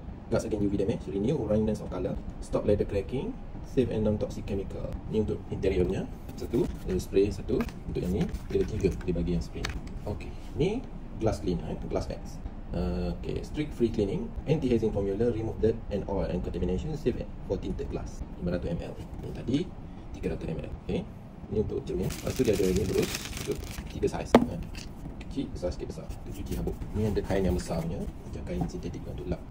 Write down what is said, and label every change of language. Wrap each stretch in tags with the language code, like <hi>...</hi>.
<en>Guards against UV damage, renew brightness of color, stop leather cracking, safe and non-toxic chemical.</en> <ms>Ini untuk interiornya. Satu, ada spray satu. Untuk yang ni, dia ada 3 dia bagi yang spray. Okey, ni glass clean glass X.</ms> <en>Okay, strict free cleaning, anti-hazing formula, remove dirt and oil and contamination, safe for tinted glass.</en> <ms>500 ml. Ini tadi 300 ml. Okey. Ini untuk cermin. Lepas tu dia ada ni terus untuk 3 saiz. Kecil, besar sikit besar. Untuk cuci habuk. Ni ada kain yang besar punya, macam kain sintetik untuk lap.</ms>